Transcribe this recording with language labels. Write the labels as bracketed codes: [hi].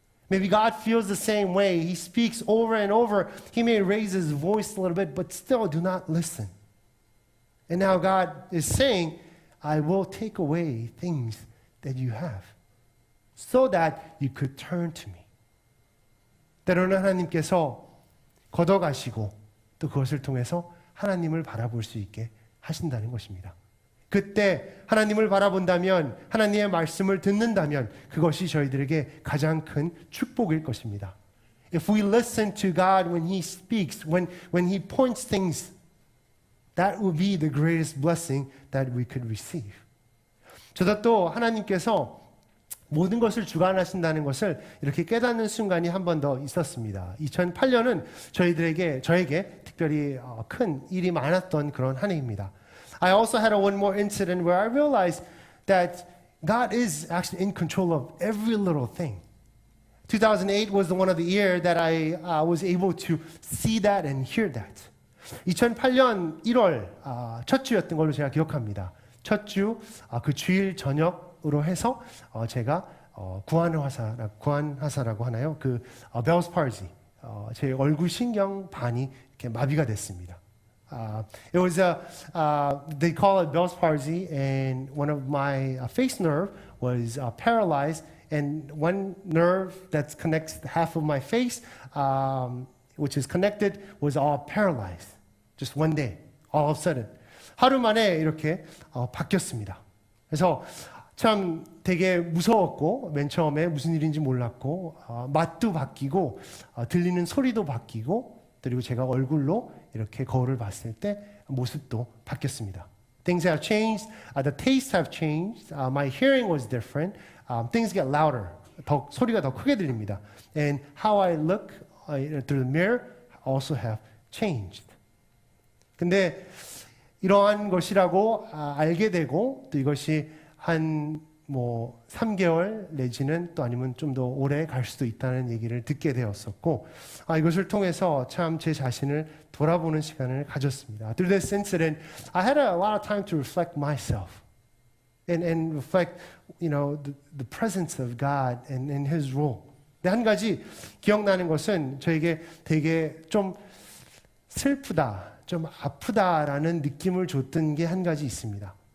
[en] Maybe God feels the same way. He speaks over and over. He may raise his voice a little bit, but still do not listen. And now God is saying, I will take away things that you have so that you could turn to me. [ko] 때로는 하나님께서 걷어가시고 또 그것을 통해서 하나님을 바라볼 수 있게 하신다는 것입니다. 그때 하나님을 바라본다면 하나님의 말씀을 듣는다면 그것이 저희들에게 가장 큰 축복일 것입니다. [en] If we listen to God when He speaks, when He points things, that will be the greatest blessing that we could receive. [ko] 저도 또 하나님께서 모든 것을 주관하신다는 것을 이렇게 깨닫는 순간이 한 번 더 있었습니다. 2008년은 저에게 특별히 큰 일이 많았던 그런 한 해입니다. [en] I also had one more incident where I realized that God is actually in control of every little thing. 2008 was one of the year that I was able to see that and hear that. [ko] 2008년 1월 첫 주였던 걸로 제가 기억합니다. 첫 주 그 주일 저녁으로 해서 제가 구안하사라고 하나요? 그 Bell's palsy, 제 얼굴 신경 반이 이렇게 마비가 됐습니다. [en] It was they call it Bell's palsy, and one of my face nerve was paralyzed, and one nerve that connects half of my face, which is connected, was all paralyzed. Just one day, all of a sudden. [ko] 하루 만에 이렇게 바뀌었습니다. 그래서 참 되게 무서웠고 맨 처음에 무슨 일인지 몰랐고 맛도 바뀌고 들리는 소리도 바뀌고 그리고 제가 얼굴로 이렇게 거울을 봤을 때 모습도 바뀌었습니다. [en] Things have changed. The tastes have changed. My hearing was different. Things get louder. [ko] 소리가 더 크게 들립니다. [en] And how I look through the mirror also have changed. [ko] 근데 이러한 것이라고 알게 되고 또 이것이 한 3개월 내지는 또 아니면 좀 더 오래 갈 수도 있다는 얘기를 듣게 되었었고 이것을 통해서 참 제 자신을 돌아보는 시간을 가졌습니다. [en] Through this incident, I had a lot of time to reflect myself and reflect, the presence of God and His role. [ko] 근데 한 가지 기억나는 것은 저에게 되게 좀 슬프다, 좀 아프다라는 느낌을 줬던 게 한 가지 있습니다.